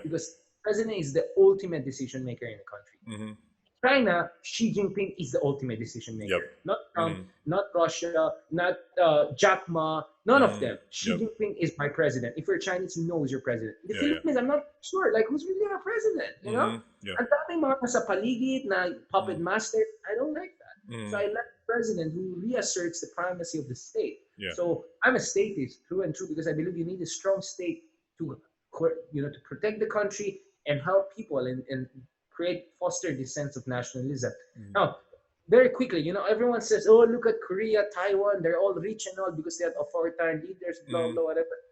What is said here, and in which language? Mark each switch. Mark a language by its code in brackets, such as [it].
[en] Because president is the ultimate decision maker in the country. Mm-hmm. China, Xi Jinping is the ultimate decision maker. Yep. Not Trump, not Russia, not Jack Ma, none of them. Xi Jinping is my president. If you're Chinese, you know who's your president. In the Philippines, I'm not sure. Like, who's really our president? You know? [tl] Ang daming mga sa paligid na puppet master. [en] I don't like that. So I like a president who reasserts the primacy of the state. Yeah. So I'm a statist, true and true, because I believe you need a strong state to, to protect the country and help people and foster this sense of nationalism. Now, very quickly, everyone says, oh, look at Korea, Taiwan, they're all rich and all because they had authoritarian leaders, blah, blah, whatever.